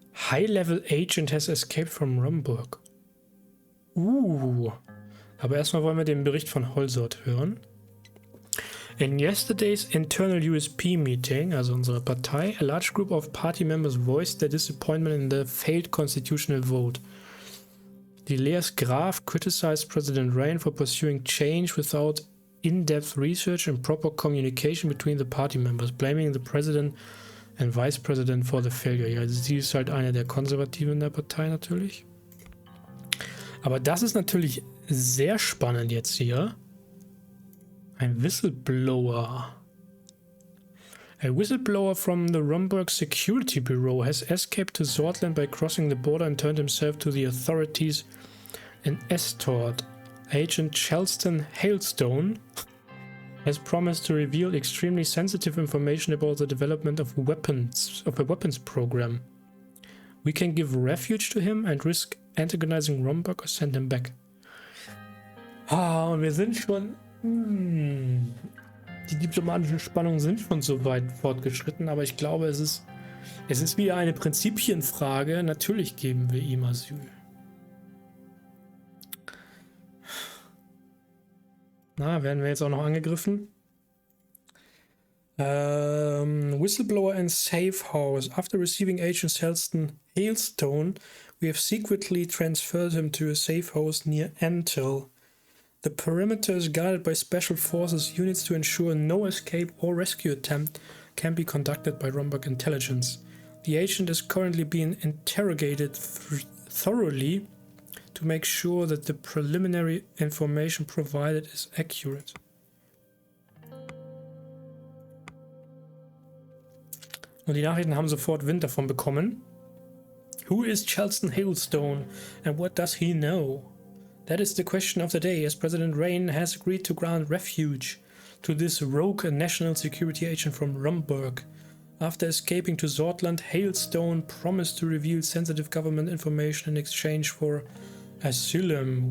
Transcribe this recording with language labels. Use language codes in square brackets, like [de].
[en] High-level agent has escaped from Rumburg. [de] Aber erstmal wollen wir den Bericht von Holsort hören. [en] In yesterday's internal USP meeting, [de] also unsere Partei, [en] a large group of party members voiced their disappointment in the failed constitutional vote. Dileas Graf criticized President Rayne for pursuing change without in-depth research and proper communication between the party members, blaming the President and Vice President for the failure. [de] Ja, sie ist halt eine der Konservativen in der Partei natürlich. Aber das ist natürlich sehr spannend jetzt hier. Ein Whistleblower. [en] A whistleblower from the Rumburg Security Bureau has escaped to Sordland by crossing the border and turned himself to the authorities in Estort. Agent Chelston Hailstone has promised to reveal extremely sensitive information about the development of a weapons program. We can give refuge to him and risk antagonizing Rumburg or send him back. [de] Und wir sind schon... Die diplomatischen Spannungen sind schon so weit fortgeschritten, aber ich glaube, es ist wieder eine Prinzipienfrage. Natürlich geben wir ihm Asyl. Werden wir jetzt auch noch angegriffen? [en] Whistleblower in safe house. After receiving Agent Hailstone, we have secretly transferred him to a safe house near Antil. The perimeter is guarded by special forces units to ensure no escape or rescue attempt can be conducted by Rumburg intelligence. The agent is currently being interrogated thoroughly to make sure that the preliminary information provided is accurate. [de] Und die Nachrichten haben sofort Wind davon bekommen. [en] Who is Chelston Hailstone and what does he know? That is the question of the day, as President Rayne has agreed to grant refuge to this rogue national security agent from Rumburg. After escaping to Sordland, Hailstone promised to reveal sensitive government information in exchange for asylum.